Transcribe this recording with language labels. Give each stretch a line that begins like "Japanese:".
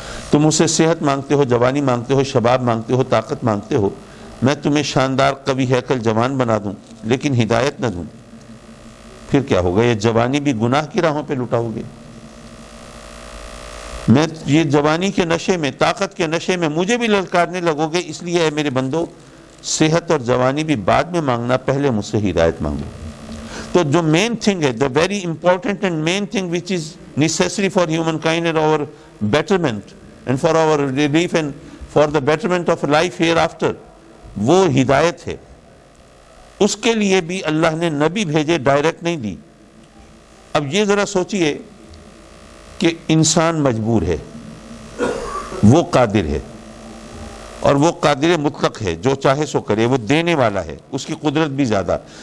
Urdu: تم مجھ سے صحت مانگتے ہو، جوانی مانگتے ہو، شباب مانگتے ہو، طاقت مانگتے ہو، میں تمہیں شاندار قوی ہیکل جوان بنا دوں، لیکن ہدایت نہ دوں، پھر کیا ہوگا؟ یہ جوانی بھی گناہ کی راہوں پہ لٹاؤ گے. میں یہ جوانی کے نشے میں، طاقت کے نشے میں مجھے بھی للکارنے لگو گے. اس لیے اے میرے بندو، صحت اور جوانی بھی بعد میں مانگنا، پہلے مجھ سے ہدایت مانگو. تو جو مین تھنگ ہے،
English: the very important and main thing which is necessary for humankind and our betterment and for our relief and for the betterment of life hereafter،
Urdu: وہ ہدایت ہے. اس کے لیے بھی اللہ نے نبی بھیجے، ڈائریکٹ نہیں دی. اب یہ ذرا سوچئے کہ انسان مجبور ہے، وہ قادر ہے، اور وہ قادر مطلق ہے، جو چاہے سو کرے، وہ دینے والا ہے، اس کی قدرت بھی زیادہ.